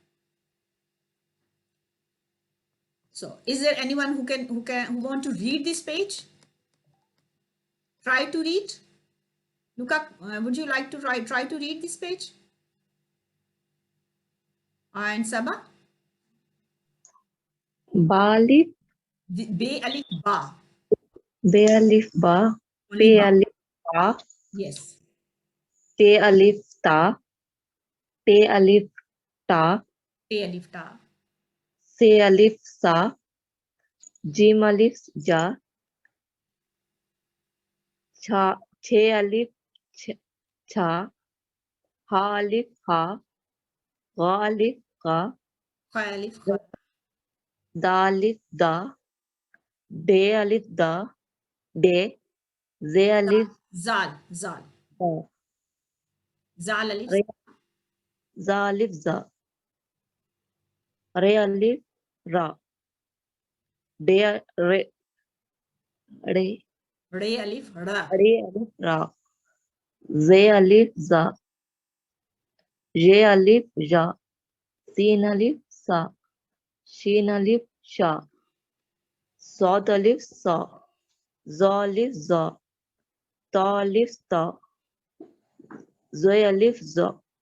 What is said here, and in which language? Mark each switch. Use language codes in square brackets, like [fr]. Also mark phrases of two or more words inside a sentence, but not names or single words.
[en] So is there anyone who want to read this page? Try to read. Luca, would you like to try to read this page? And Saba? [fa] با الف, بِ الف با. بِ الف با, [en] Only [fa] پِ با. الف با, [en] Yes. [fa] تِ الف تا، تِ الف تا, بِ الف تا. ثِ الف ثا، جیم الف جا، چِ الف چا، حِ الف حا، گِ الف گا, خا الف خا. دا الف دا، دِ الف دا, دِ، زِ الف ذال. ذال. دا, ذال الف. رِ، زا الف زا، رِ الف را، دِ رِ، رِ, رِ الف را. رِ الف را، زِ الف زا، ژِ الف ژا، سین الف سا، شین الف شا، صاد الف صا، ظا الف ظا، طا الف طا، ضاد الف ضا,